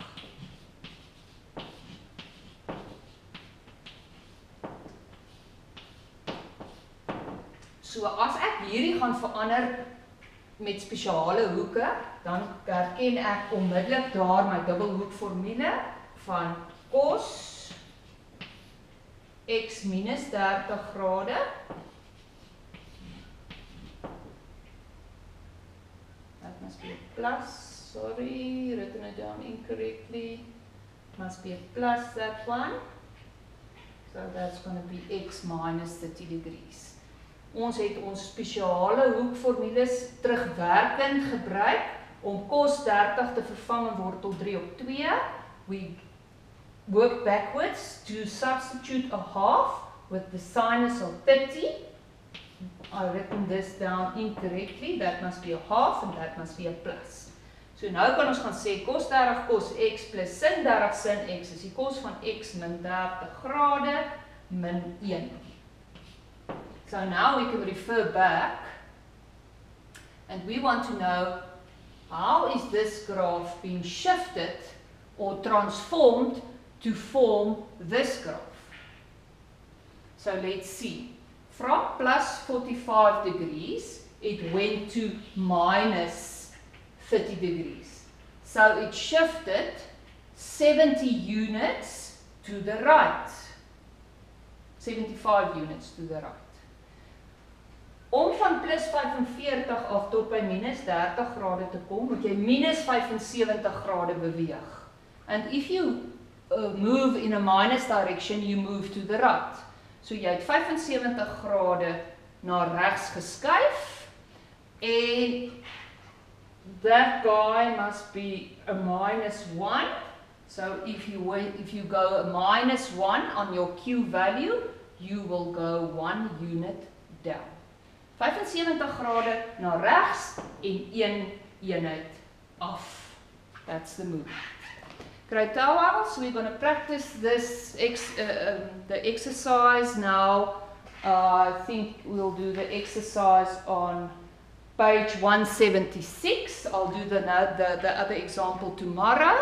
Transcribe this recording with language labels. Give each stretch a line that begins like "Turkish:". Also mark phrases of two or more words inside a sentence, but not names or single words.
Afrikaans: So as ek hierdie gaan verander met spesiale hoeke, dan herken ek onmiddellik daar my dubbelhoekformule van cos
English: x minus 30 grade that must be a plus, sorry, written it down incorrectly, must be a plus that one, so that's going to be x minus 30 degrees.
Afrikaans: Ons het ons spesiale hoekformules terugwerkend gebruik om cos 30 te vervang in wortel 3 op 2.
English: We work backwards to substitute a half with the sinus of 30. I written this down incorrectly. That must be a half and that must be a plus.
Afrikaans: So nou kan ons gaan sê cos 30 cos x plus sin 30 sin x is die cos van x min 30 grade min 1.
English: So now we can refer back and we want to know how is this graph being shifted or transformed to form this graph. So let's see. From plus 45 degrees, it went to minus 30 degrees. So it shifted 70 units to the right. 75 units to the right.
Afrikaans: Om van plus 45 af tot by minus 30 grade te kom, moet jy minus 75 grade beweeg.
English: And if you move in a minus direction, you move to the right.
Afrikaans: So jy het 75 grade na regs geskuif, en
English: that guy must be a minus 1. So if you go a minus 1 on your Q value, you will go 1 unit down.
Afrikaans: 75 grade na regs en 1 eenheid af.
English: That's the move. Gr12, so we're going to practice this the exercise now. I think we'll do the exercise on page 176. I'll do the other example tomorrow.